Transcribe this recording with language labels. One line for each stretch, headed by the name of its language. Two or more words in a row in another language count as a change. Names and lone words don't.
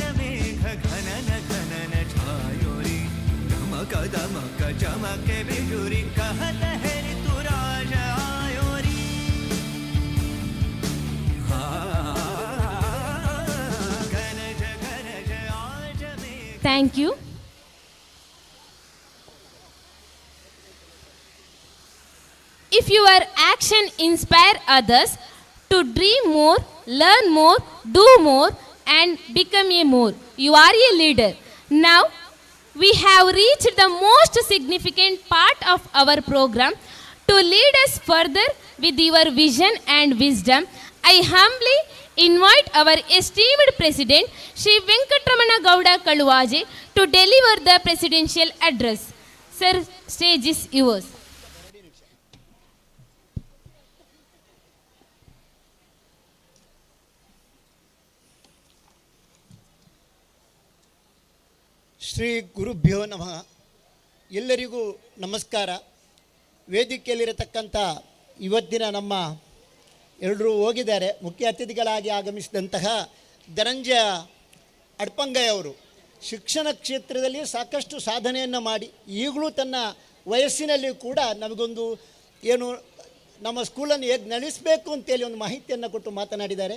Hindi: मेघ घनन घनन छायोरी दमक दमक चमके बिजुरी कहत है ऋतुराज आयोरी गरज गरज आज मेघ.
English: Thank you. If your action inspire others to dream more, learn more, do more and become a more, you are a leader. Now we have reached the most significant part of our program. To lead us further with your vision and wisdom, I humbly invite our esteemed President Shri Venkatramana Gowda Kaluvaje to deliver the presidential address. Sir, stage is yours.
Sanskrit: ಶ್ರೀ ಗುರುಭ್ಯೋ ನಮಃ.
Kannada: ಎಲ್ಲರಿಗೂ ನಮಸ್ಕಾರ. ವೇದಿಕೆಯಲ್ಲಿರತಕ್ಕಂಥ ಇವತ್ತಿನ ನಮ್ಮ ಎಲ್ಲರೂ ಹೋಗಿದ್ದಾರೆ ಮುಖ್ಯ ಅತಿಥಿಗಳಾಗಿ ಆಗಮಿಸಿದಂತಹ ಧನಂಜಯ ಅಡ್ಪಂಗಯ್ಯವರು ಶಿಕ್ಷಣ ಕ್ಷೇತ್ರದಲ್ಲಿ ಸಾಕಷ್ಟು ಸಾಧನೆಯನ್ನು ಮಾಡಿ ಈಗಲೂ ತನ್ನ ವಯಸ್ಸಿನಲ್ಲಿ ಕೂಡ ನಮಗೊಂದು ಏನು ನಮ್ಮ ಸ್ಕೂಲನ್ನು ಹೇಗೆ ನಡೆಸಬೇಕು ಅಂತೇಳಿ ಒಂದು ಮಾಹಿತಿಯನ್ನು ಕೊಟ್ಟು ಮಾತನಾಡಿದ್ದಾರೆ.